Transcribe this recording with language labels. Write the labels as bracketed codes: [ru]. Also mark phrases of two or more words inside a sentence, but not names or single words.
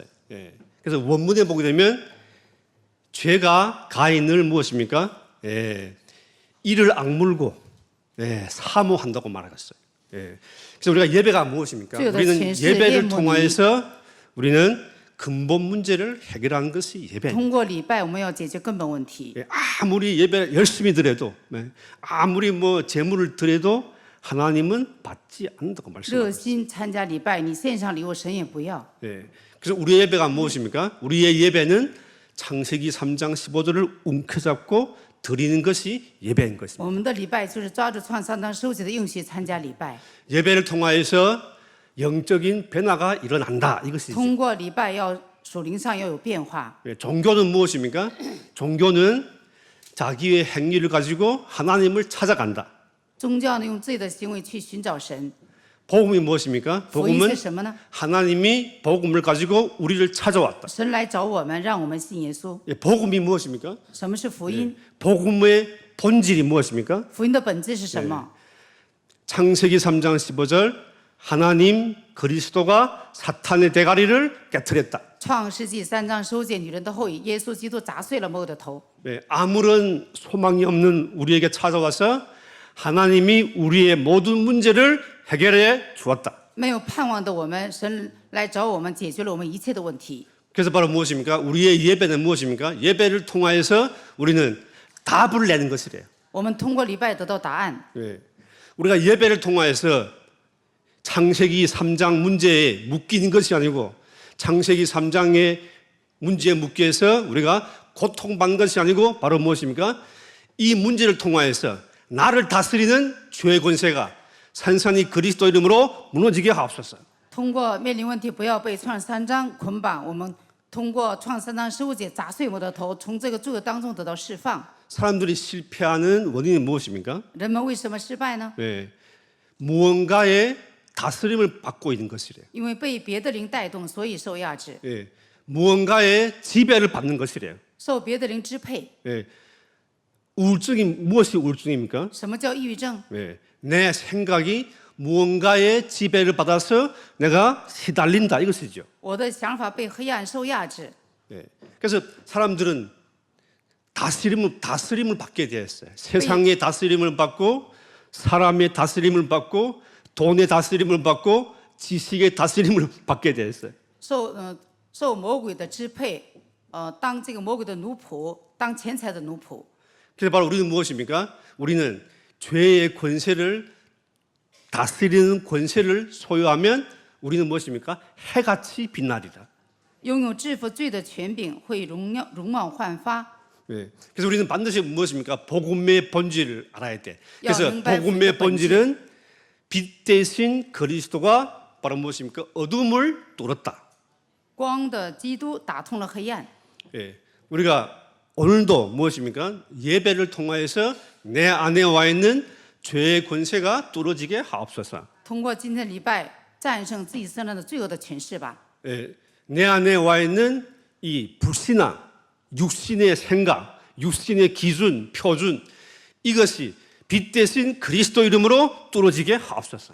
[ko] 그래서 원문에 보게 되면 죄가 가인을 무엇입니까? 이를 악물고 사모한다고 말하겠어요. 그래서 우리가 예배가 무엇입니까? 우리는 예배를 통하여서 우리는 근본 문제를 해결하는 것이 예배입니다. [zh] 通过礼拜我们要解决根本问题。 [ko] 아무리 예배 열심히 드려도 아무리 재물을 드려도 하나님은 받지 않는다고 [zh] 热 [ko] 말씀합니다. [zh] 心参加礼拜，你献上礼物，神也不要。 [ko] 그래서 우리의 예배가 무엇입니까? 우리의 예배는 창세기 3장 15절을 움켜잡고 드리는 것이 예배인 것입니다. [zh] 我们的礼拜就是抓住创三章收集的应许参加礼拜。 [ko] 예배를 통하여서 영적인 변화가 일어난다 이것이죠. [zh] 通过礼拜要属灵上要有变化。 [ko] 종교는 무엇입니까? 종교는 자기의 행위를 가지고 하나님을 찾아간다. [zh] 宗教呢，用自己的行为去寻找神。 [ko] 복음이 무엇입니까? [zh] 福音 [ko] 복음은 [zh] 是什么呢？ [ko] 하나님이 복음을 가지고 우리를 찾아왔다. [zh] 神来找我们，让我们信耶稣。 [ko] 복음이 무엇입니까? [zh] 什么是福音？ [ko] 복음의 본질이 무엇입니까? [zh] 福音的本质是什么？ [ko] 창세기 3장 15절 하나님 그리스도가 사탄의 대가리를 깨뜨렸다. [zh] 创世纪3章收捡女人的后裔，耶稣基督砸碎了魔鬼的头。 [ko] 아무런 소망이 없는 우리에게 찾아와서 하나님이 우리의 모든 문제를 해결해 주었다. [zh] 没有盼望的我们，神来找我们，解决了我们一切的问题。 [ko] 그래서 바로 무엇입니까? 우리의 예배는 무엇입니까? 예배를 통하여서 우리는 답을 내는 것이래요. [zh] 我们通过礼拜得到答案。 [ko] 우리가 예배를 통하여서 창세기 3장 문제에 묶이는 것이 아니고 창세기 3장의 문제에 묶여서 우리가 고통받는 것이 아니고 바로 무엇입니까? 이 문제를 통하여서 나를 다스리는 죄의 권세가 산산이 그리스도 이름으로 무너지게 하옵소서. [zh] 通过面临问题，不要被创3章捆绑。我们通过创3章15节砸碎我的头，从这个罪恶当中得到释放。 [ko] 사람들이 실패하는 원인이 무엇입니까? [zh] 人们为什么失败呢？ [ko] 무언가의 다스림을 받고 있는 것이래요. [zh] 因为被别的灵带动，所以受压制， [ko] 무언가의 지배를 받는 것이래요. [zh] 受别的灵支配。 [ko] 우울증이 무엇이 우울증입니까? [zh] 什么叫抑郁症？ [ko] 내 생각이 무언가의 지배를 받아서 내가 시달린다 이것이죠. [zh] 我的想法被黑暗受压制。 [ko] 그래서 사람들은 다스림을 받게 되었어요. 세상의 다스림을 받고 사람의 다스림을 받고 돈의 다스림을 받고 지식의 다스림을 받게 되었어요. [zh] 受魔鬼的支配，当这个魔鬼的奴仆，当钱财的奴仆。 [ko] 그래서 바로 우리는 무엇입니까? 우리는 죄의 권세를 다스리는 권세를 소유하면 우리는 무엇입니까? 해같이 빛나리라. [zh] 拥有制服罪的权柄，会容貌焕发。 [ko] 그래서 우리는 반드시 무엇입니까? 복음의 본질을 알아야 돼. 그래서 명발 복음의 본질. 본질은 빛 대신 그리스도가 바로 무엇입니까? 어둠을 뚫었다. [zh] 光的基督打通了黑暗。 [ko] 우리가 오늘도 무엇입니까? 예배를 통하여서 내 안에 와 있는 죄의 권세가 뚫어지게 하옵소서. [zh] 通过今天的礼拜，战胜自己身上的罪恶的权势吧。 [ko] 내 안에 와 있는 이 불신앙, 육신의 생각, 육신의 기준, 표준 이것이 빛 대신 그리스도 이름으로 뚫어지게 하옵소서.